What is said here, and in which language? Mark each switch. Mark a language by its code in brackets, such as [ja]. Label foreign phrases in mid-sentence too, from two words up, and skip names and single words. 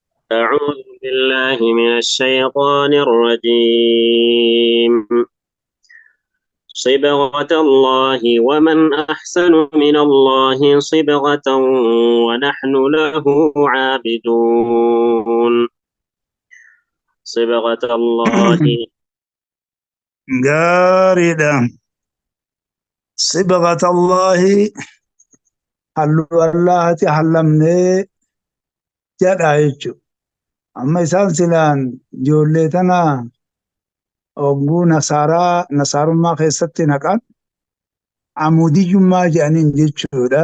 [ar] أعوذ بالله من الشيطان الرجيم. صبغة الله ومن أحسن من الله صبغة ونحن له عابدون. صبغة الله. [om] gaariidha. [ar] صبغة الله [om] halluu Allahati hallamnee jedha jechuudha. Amma isaan silaan ijoollee tana hogguu nasaarummaa keessatti naqan amuudiyyummaa jedhaniin jechuudha.